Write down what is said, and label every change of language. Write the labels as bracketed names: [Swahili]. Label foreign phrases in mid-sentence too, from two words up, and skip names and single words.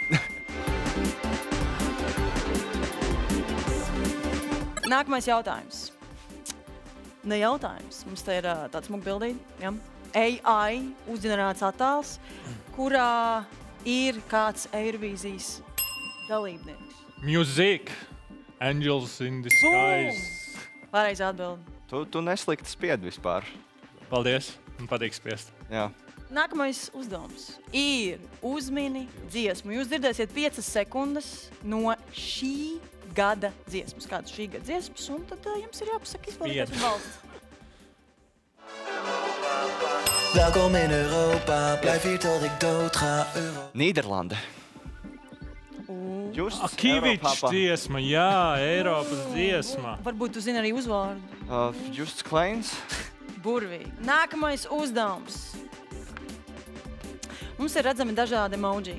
[Latvian] Nākamais jautājums. Ne jautājums. Mums te ir tāds smuka bildīte. Ja? AI uzģenerēts attēls, kurā ir kāds Eirovīzijas dalībnieks. [English] Music. Angels in the skies. [Latvian] Pareizi atbildi. Tu neslikti spiedi vispār. Paldies. Man patīk spiest. Jā. Nākamais uzdevums ir uzmini dziesmu. Jūs dzirdēsiet 5 sekundes no šī gada dziesmas. Kādas šī gada dziesmas, un tad jums ir jāpasaka izpildīties un valsts. [Dutch] Welkom in Europa, blijf hier tot ik dood ga. [Latvian] Nīderlande. Kivičs dziesma, jā, Eiropas dziesma. Varbūt tu zini arī uzvārdu. Justs Kleins. Burvīgi. Nākamais uzdevums. Mums ir redzami dažādi emoji.